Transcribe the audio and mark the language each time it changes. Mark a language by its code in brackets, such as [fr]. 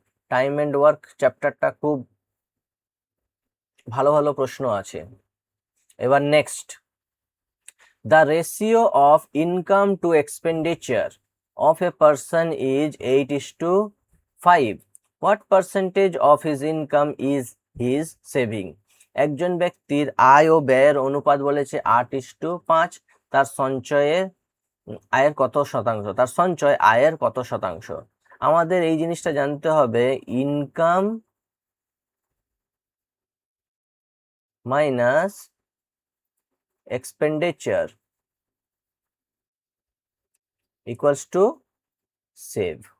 [bn] Time and work চ্যাপ্টারটা খুব ভালো ভালো প্রশ্ন আছে। এবার next, [en] The ratio of income to expenditure of a person is 8:5. What percentage of his income is his saving? [bn] একজন ব্যক্তির আয় ও ব্যয়ের অনুপাত বলেছে 8:5। তার সঞ্চয়ের আয়ের কত শতাংশ? তার সঞ্চয় আয়ের কত শতাংশ? আমাদের এই জিনিসটা জানতে হবে, income minus expenditure equals to save.